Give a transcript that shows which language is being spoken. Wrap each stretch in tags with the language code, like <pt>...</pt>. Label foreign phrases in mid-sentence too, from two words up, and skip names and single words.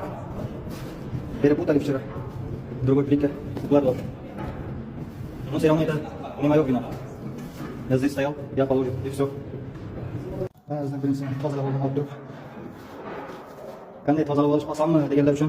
<ru>Перепутали вчера. Другой плитка укладывал. Но все равно это не мое вина. Я здесь стоял, я положил, и все.</ru> <uz>Ba'zida birinchisi tozalab oldim, olib turib. Qanday tozalab olish osonmi deganlar uchun?</uz>